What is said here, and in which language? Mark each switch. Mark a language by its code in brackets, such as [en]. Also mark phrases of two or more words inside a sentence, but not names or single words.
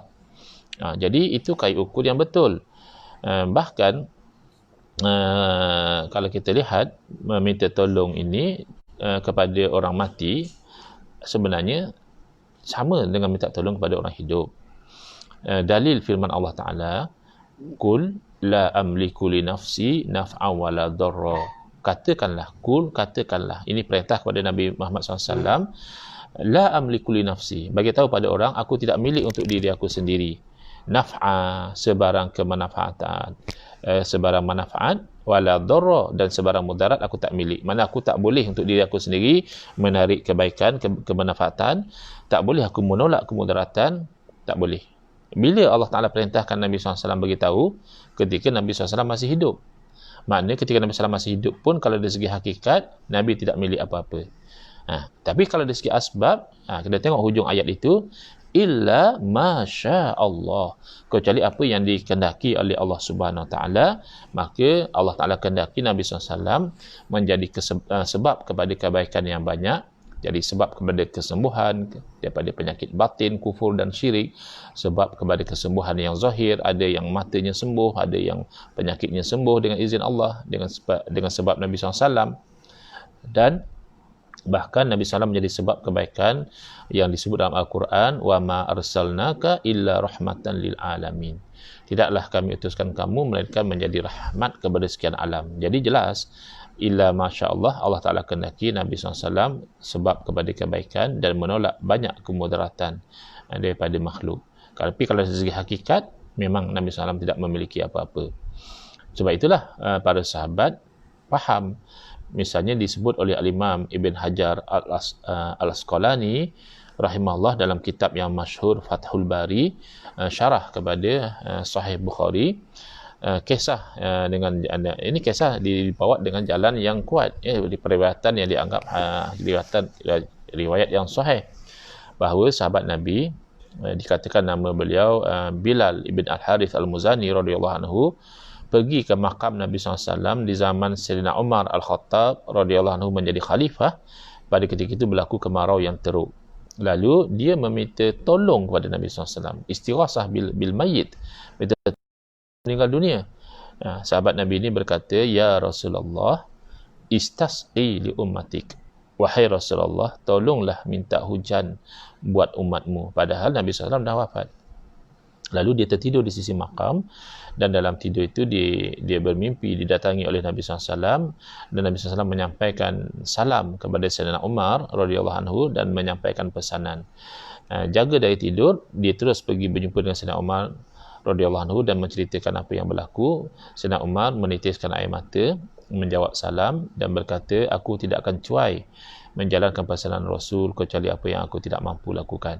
[ms] Jadi itu kait ukur yang betul. Bahkan kalau kita lihat meminta tolong ini kepada orang mati sebenarnya sama dengan minta tolong kepada orang hidup. Dalil firman Allah Ta'ala, [ar] قل لا أملك ل نفسي نفعا و لا ضرا. [ms] Katakanlah, ini perintah kepada Nabi Muhammad SAW. [ar] لا أملك ل نفسي, [ms] bagi tahu pada orang, aku tidak milik untuk diri aku sendiri. Naf'a, sebarang kemanfaatan, sebarang manfaat, [ar] ولا ضرا, [ms] dan sebarang mudarat aku tak milik. Mana aku tak boleh untuk diri aku sendiri menarik kebaikan, kemanfaatan, tak boleh aku menolak kemudaratan, tak boleh. Bila Allah Ta'ala perintahkan Nabi SAW beritahu ketika Nabi SAW masih hidup. Maknanya ketika Nabi SAW masih hidup pun, kalau dari segi hakikat, Nabi tidak milik apa-apa. Tapi kalau dari segi asbab, kita tengok hujung ayat itu, [ar] إلا ما شاء الله, [ms] kecuali apa yang dikehendaki oleh Allah Subhanahu Wa Taala, maka Allah Taala kehendaki Nabi SAW menjadi sebab kepada kebaikan yang banyak, jadi sebab kepada kesembuhan daripada penyakit batin, kufur dan syirik, sebab kepada kesembuhan yang zahir, ada yang matanya sembuh, ada yang penyakitnya sembuh dengan izin Allah, dengan sebab Nabi SAW. Dan bahkan Nabi SAW menjadi sebab kebaikan yang disebut dalam Al-Quran, [ar] و ما أرسلناك إلا رحمة للعالمين. [ms] Tidaklah kami utuskan kamu melainkan menjadi rahmat kepada sekian alam. Jadi jelas, [ar] إلا ما شاء الله, [ms] Allah Ta'ala kehendaki Nabi SAW sebab kepada kebaikan dan menolak banyak kemudaratan daripada makhluk. Tapi kalau dari segi hakikat, memang Nabi SAW tidak memiliki apa-apa. Sebab itulah para sahabat faham. Misalnya disebut oleh Al-Imam Ibn Hajar Al-Asqalani rahimahullah dalam kitab yang masyhur Fathul Bari, syarah kepada Sahih Bukhari, kisah dengan ini kisah dibawa dengan jalan yang kuat, di periwayatan yang dianggap riwayat yang sahih, bahawa sahabat Nabi, dikatakan nama beliau Bilal ibn Al-Harith Al-Muzani [ar] رضي الله عنه, [ms] pergi ke makam Nabi SAW di zaman Sayyidina Umar Al-Khattab [ar] رضي الله عنه [ms] menjadi khalifah. Pada ketika itu berlaku kemarau yang teruk. Lalu dia meminta tolong kepada Nabi SAW, [ar] استغاثة بالميت, [ms] meninggal dunia. Sahabat Nabi ini berkata, [ar] يا رسول الله، استسق لأمتك. [ms] Wahai Rasulullah, tolonglah minta hujan buat umatmu. Padahal Nabi SAW dah wafat. Lalu dia tertidur di sisi makam, dan dalam tidur itu dia bermimpi didatangi oleh Nabi SAW, dan Nabi SAW menyampaikan salam kepada Sayyidina Umar [ar] رضي الله عنه [ms] dan menyampaikan pesanan. jaga dari tidur, dia terus pergi berjumpa dengan Sayyidina Umar [ar] رضي الله عنه [ms] dan menceritakan apa yang berlaku. Sayyidina Umar menitiskan air mata, menjawab salam dan berkata, aku tidak akan cuai menjalankan pesanan Rasul kecuali apa yang aku tidak mampu lakukan.